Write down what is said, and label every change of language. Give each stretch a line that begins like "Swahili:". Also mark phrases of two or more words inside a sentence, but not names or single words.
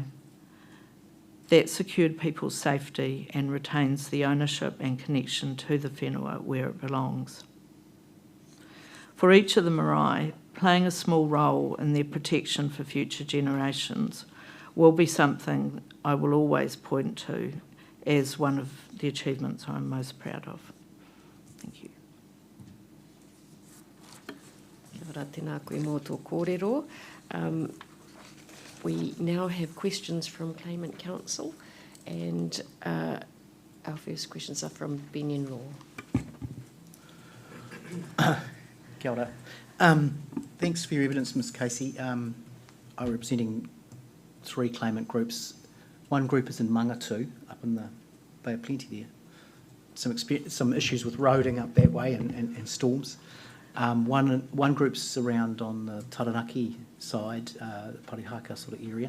English: That secured people's safety and retains the ownership and connection to the whenua where it belongs. For each of the marae, playing a small role in their protection for future generations will be something I will always point to as one of the achievements I'm most proud of. Thank you.
Māori: Kia ora, tēnā koe mō tō kōrero.
English: We now have questions from Claimant Council, and our first questions are from Ben-in-law.
Māori: Kia ora.
English: Thanks for your evidence, Ms Casey. I'm representing 3 claimant groups. One group is in Mangatu, up in the Bay of Plenty there. Some issues with roading up that way and storms. One group's around on the Taranaki side, Parihaka sort of area.